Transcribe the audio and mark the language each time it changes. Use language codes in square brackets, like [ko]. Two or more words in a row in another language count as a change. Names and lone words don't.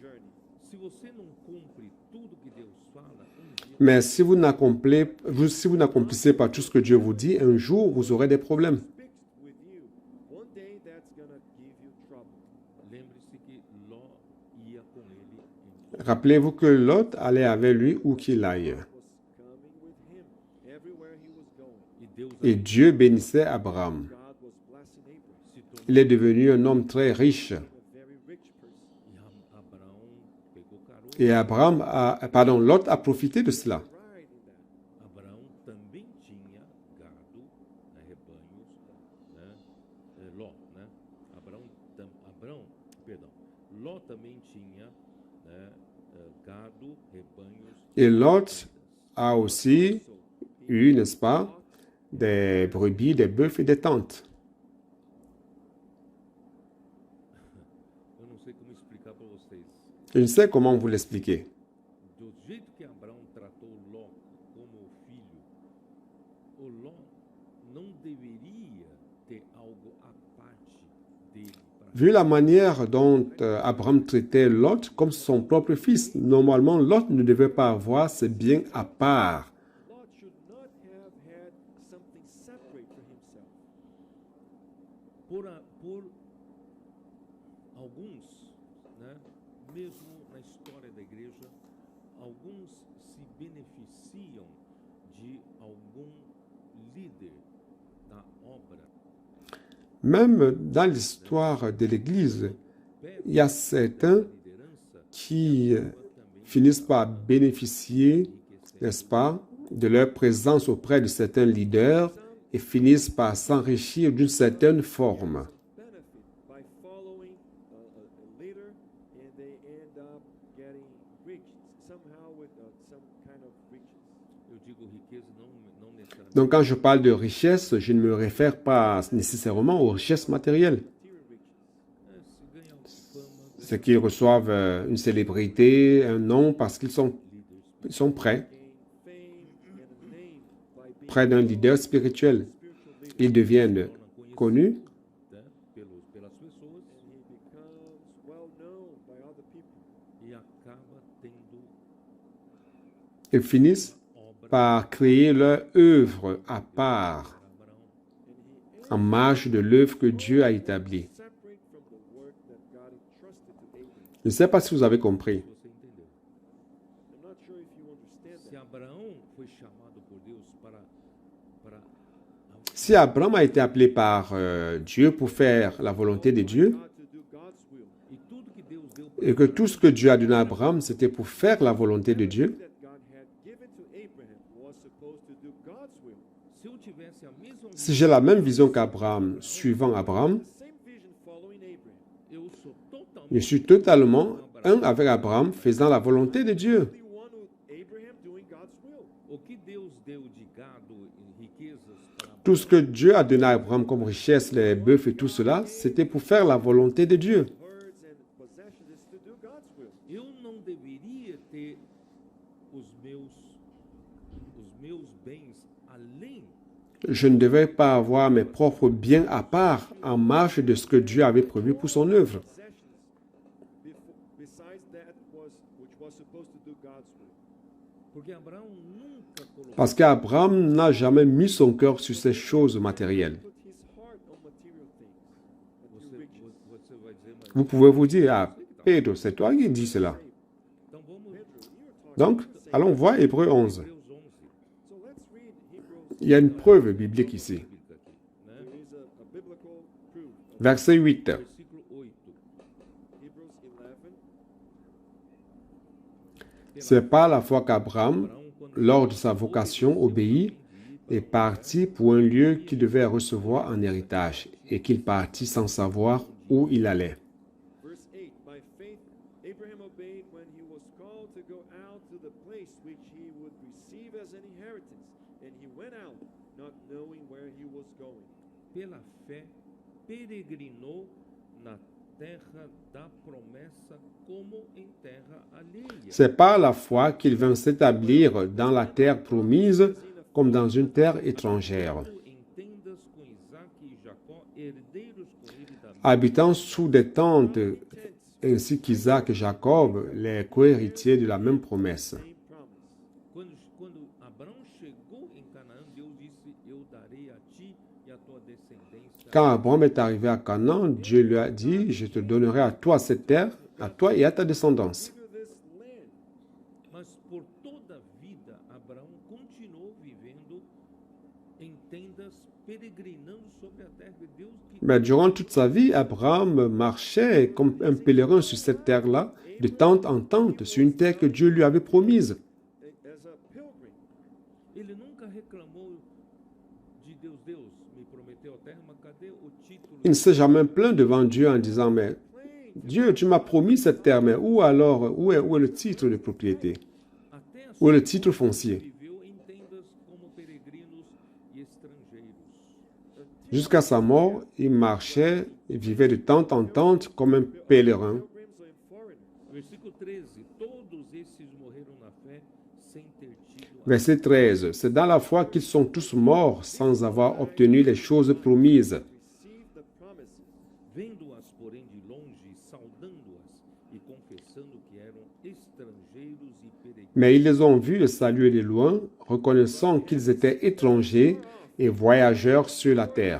[en] journey. [pt] Se você não cumpre tudo que Deus fala, dia [fr] Mais si vous n'accomplissez pas tout ce que Dieu vous dit, un jour, vous aurez des problèmes. [en] Fixed with you. One day that's gonna give you trouble. [pt] lembre-se que Ló ia com ele em [fr] Rappelez-vous que Lot allait avec lui où qu'il aille. [en] Was coming with him everywhere he was going. [pt] e Deus [fr] Et Dieu bénissait Abraham. [en] God was blessing Abraham, [pt] se tornou [fr] Il est devenu un homme très riche. [en] a very rich person. [pt] e Abraão pegou carona. [fr] Et Lot a profité de cela. [en] Right in that. [pt] Abraão também tinha gado, né, rebanhos, né? Ló, né? Ló também tinha, né, gado, rebanhos. [fr] Et Lot a aussi eu, n'est-ce pas, des brebis, des bœufs et des tentes. [pt] Eu não sei como explicar para vocês. [fr] Je ne sais comment vous l'expliquer. [pt] Do jeito que Abraão tratou Ló como filho, o Ló não deveria ter algo à parte dele para [fr] Vu la manière dont Abraham traitait Lot comme son propre fils, normalement Lot ne devait pas avoir ses biens à part. [en] Lot should not have had something separate for himself. [pt] por alguns, né, mesmo na história da igreja, alguns se beneficiam de algum líder da obra. [fr] Même dans l'histoire de l'Église, il y a certains [pt] Liderança [fr] qui [pt] também [fr] finissent par bénéficier, n'est-ce pas, de leur présence auprès de certains leaders et finissent par s'enrichir d'une certaine forme. [en] Benefit by following a leader, and they end up getting rich somehow with some kind of riches. [pt] eu digo riqueza não necessariamente [fr] Donc quand je parle de richesse, je ne me réfère pas nécessairement aux richesses matérielles. [en] Material riches. [pt] se ganha fama, [fr] C'est qu'ils reçoivent une célébrité, un nom, parce qu'ils sont prêts, [en] Gain fame and a name by being [fr] près d'un leader spirituel. [en] spiritual leader. [fr] Ils deviennent connus [pt] né, pelas pessoas [en] And he becomes well known by other people. [pt] e acaba tendo [fr] et finissent [pt] obra [fr] par créer leur œuvre à part, [pt] para Abraão. [en] And he [fr] en marge de l'œuvre que Dieu a établie. [en] separate from the work that God entrusted to Abraham. [fr] Je ne sais pas si vous avez compris. [pt] Você entendeu? [en] I'm not sure if you understand [pt] Se [en] that. [pt] Abraão foi chamado por Deus para [fr] Si Abraham a été appelé par Dieu pour faire la volonté de Dieu, [en] God to do God's will. [pt] E tudo que Deus deu [fr] et que tout ce que Dieu a donné à Abraham, c'était pour faire la volonté de Dieu, [en] That God had given to Abraham was supposed to do God's will. [pt] se eu tivesse a mesma [fr] si j'ai la même vision qu'Abraham, suivant Abraham, [en] The same vision following Abraham. [pt] eu sou totalmente [fr] je suis totalement un avec Abraham, faisant la volonté de Dieu. [en] The one with Abraham doing God's will. [pt] o que Deus deu de gado e riquezas para [fr] Tout ce que Dieu a donné à Abraham comme richesse, les bœufs et tout cela, c'était pour faire la volonté de Dieu. [en] Herds and possessions is to do God's will. [pt] eu não deveria ter os meus bens além [fr] Je ne devais pas avoir mes propres biens à part, en marge de ce que Dieu avait prévu pour son œuvre. [en] Possessions besides that which was supposed to do God's will. [pt] porque Abraão nunca colocou [fr] Parce qu'Abraham n'a jamais mis son cœur sur ces choses matérielles. [en] Put his heart on material things, [pt] você, [en] material riches. [pt] você vai dizer mas [fr] Vous pouvez vous dire, ah, Pedro, c'est toi qui dis cela. [pt] então vamos Pedro, [en] you're talking [fr] Donc, allons voir Hébreux 11. [pt] Hebreus 11 [en] So let's read Hebrews. [fr] Il y a une preuve biblique ici. [pt] bíblica aqui, né? [en] There is a biblical proof. [fr] Verset 8. [pt] Versículo 8. [en] Hebrews 11. [fr] C'est par la foi qu'Abraham, lors de sa vocation, obéit et partit pour un lieu qu'il devait recevoir en héritage, et qu'il partit sans savoir où il allait. [en] Verse 8. By faith, Abraham obeyed when he was called to go out to the place which he would receive as an inheritance. And he went out, not knowing where he was going. [pt] Pela fé, peregrinou na terra da promessa como em terra alheia. [fr] C'est par la foi qu'il vint s'établir dans la terre promise comme dans une terre étrangère, [pt] Em tendas com Isaac e Jacó, herdeiros com ele da [fr] habitant sous des tentes ainsi qu'Isaac et Jacob, les cohéritiers de la même promesse. [en] Same promise. [pt] Quando Abraão chegou em Canaã, Deus disse: Eu darei a ti e a tua descendência. [fr] Quand Abraham est arrivé à Canaan, Dieu lui a dit, je te donnerai à toi cette terre, à toi et à ta descendance. [en] Give you this land. [pt] Mas por toda a vida, Abraão continuou vivendo em tendas, peregrinando sobre a terra de Deus que [fr] Mais durant toute sa vie, Abraham marchait comme un pèlerin sur cette terre-là, de tente en tente, sur une terre que Dieu lui avait promise. [en] As a pilgrim. [pt] ele nunca reclamou de Deus. Deus me prometeu a terra, mas cadê o título? [fr] Il ne s'est jamais plaint devant Dieu en disant, mais Dieu, tu m'as promis cette terre, mais où alors, où est le titre de propriété? [pt] Até a [fr] Où est [pt] sua [fr] le titre foncier? [pt] viveu em tendas como peregrinos e estrangeiros. [fr] Jusqu'à sa mort, il marchait et vivait de tente en tente comme un pèlerin. [en] Pilgrims and foreigners. [pt] Versículo 13. Todos esses morreram na fé sem ter tido [fr] Verset 13. C'est dans la foi qu'ils sont tous morts sans avoir obtenu les choses promises. [en] Receive the promises. [pt] vendo-as, porém, de longe, saudando-as e confessando que eram estrangeiros e peregrinos. [fr] Mais ils les ont vus et salués de loin, reconnaissant qu'ils étaient étrangers et voyageurs sur la terre.